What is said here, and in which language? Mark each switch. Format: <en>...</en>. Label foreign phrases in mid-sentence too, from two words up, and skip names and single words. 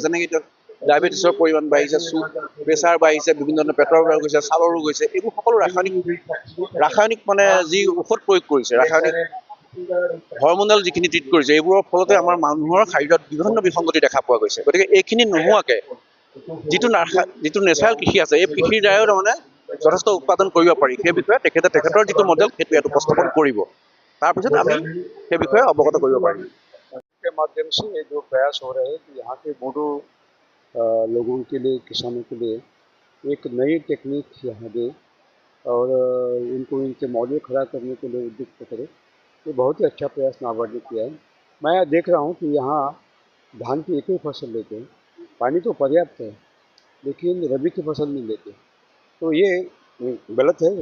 <as>যেনেকৈ এতিয়া ডায়েবেটিছৰ পৰিমাণ বাঢ়িছে, প্ৰেছাৰ বাঢ়িছে, বিভিন্ন ধৰণৰ পেটৰ ৰোগ হৈছে, ছালৰ ৰোগ হৈছে, এইবোৰ সকলো ৰাসায়নিক মানে যি ঔষধ প্ৰয়োগ কৰিছে, ৰাসায়নিক হৰমনেল যিখিনি ট্ৰিট কৰিছে, এইবোৰৰ ফলতে আমাৰ মানুহৰ শৰীৰত বিভিন্ন বিসংগতি দেখা পোৱা গৈছে। গতিকে এইখিনি নোহোৱাকৈ যিটো নেচাৰেল কৃষি আছে, এই কৃষিৰ দ্বাৰাও তাৰমানে যথেষ্ট উৎপাদন কৰিব পাৰি। সেই বিষয়ে তেখেতৰ যিটো মডেল সেইটো ইয়াত উপস্থাপন কৰিব। তাৰপিছত আমি সেই বিষয়ে অৱগত কৰিব পাৰিম।</as> <hi>के माध्यम से जो प्रयास हो रहे हैं कि यहाँ के बोडो लोगों के लिए, किसानों के लिए एक नई टेक्निक यहाँ दे और इनको इनके मॉडल खड़ा करने के लिए उद्युक्त करे, ये बहुत ही अच्छा प्रयास नाबार्ड ने किया है। मैं देख रहा हूँ कि यहाँ धान की एक ही फसल लेते हैं, पानी तो पर्याप्त है लेकिन रबी की फसल नहीं लेते, तो ये गलत है।</hi>